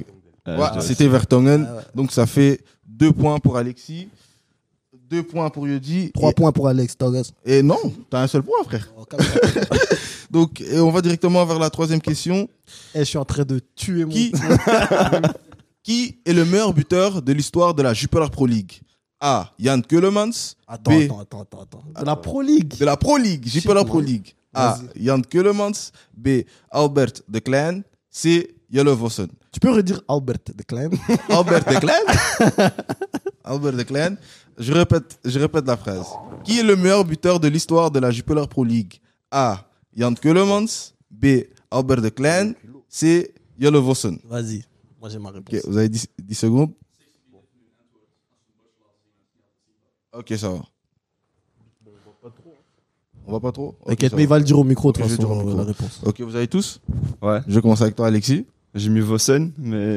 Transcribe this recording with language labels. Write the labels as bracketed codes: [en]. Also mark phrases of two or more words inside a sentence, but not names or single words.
[fr] Ouais, c'était Vertonghen. Donc, ça fait 2 points pour Alexis. 2 points pour Yodi. 3 points pour Alex Torres. Et non, t'as un seul point, frère. Donc, et on va directement vers la troisième question. Je suis en train de tuer mon... Qui est le meilleur buteur de l'histoire de la Jupiler Pro League? A. Jan Keulemans. Attends. De la Pro League. De la Pro League, Jupiler Pro League. A. Jan Keulemans. B. Albert de Klein. C. Jelle Vossen. Tu peux redire Albert de Klein? Albert de Klein. Albert de Klein. Je répète la phrase. Qui est le meilleur buteur de l'histoire de la Jupiler Pro League? A. Jan Keulemans. B. Albert de Klein. C. Jelle Vossen. Vas-y. Moi, j'ai ma réponse. Ok, vous avez 10 secondes. Ok, ça va. On va pas trop. Ok, T'inquiète, ça mais il va. va le dire au micro, de Ok, toute je vais dire au façon, micro. la réponse. Ok, vous avez tous? Ouais. Je vais commencer avec toi, Alexis. J'ai mis Vossen, mais.